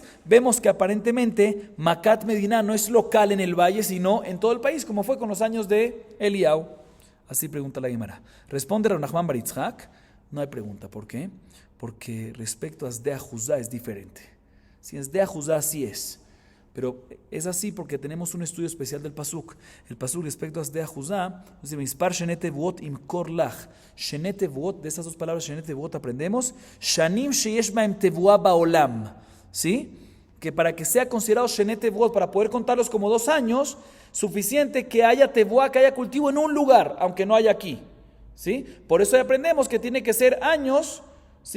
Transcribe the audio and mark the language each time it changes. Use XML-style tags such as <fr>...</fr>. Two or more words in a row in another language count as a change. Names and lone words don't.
<es>Vemos que aparentemente</es> <he>מכת מדינה</he> <es>no es local en el valle, sino en todo el país, como fue con los años de Eliyahu. Así pregunta la Gemara. Responde Rav Nachman bar Yitzhak, no hay pregunta. ¿Por qué? Porque respecto a</es> <he>שדה אחוזה</he> <es>es diferente. Si es</es> <he>שדה אחוזה,</he> <es>sí es. Pero es así porque tenemos un estudio especial del Pasuk. El Pasuk respecto a</es> <he>שדה אחוזה,</he> <es>dice,</es> <he>מספר שני תבואות ימכר לך. שני תבואות,</he> <es>de esas 2 palabras,</es> <he>שני תבואות,</he> <es>aprendemos,</es> <he>שנים שיש בהם תבואה בעולם.</he> <es>¿Sí? Que para que sea considerado</es> <he>שני תבואות,</he> <es>para poder contarlos como 2 años, suficiente que haya tebuá, que haya cultivo en un lugar, aunque no haya aquí, ¿sí? Por eso aprendemos que tiene que ser años, ¿sí?</es>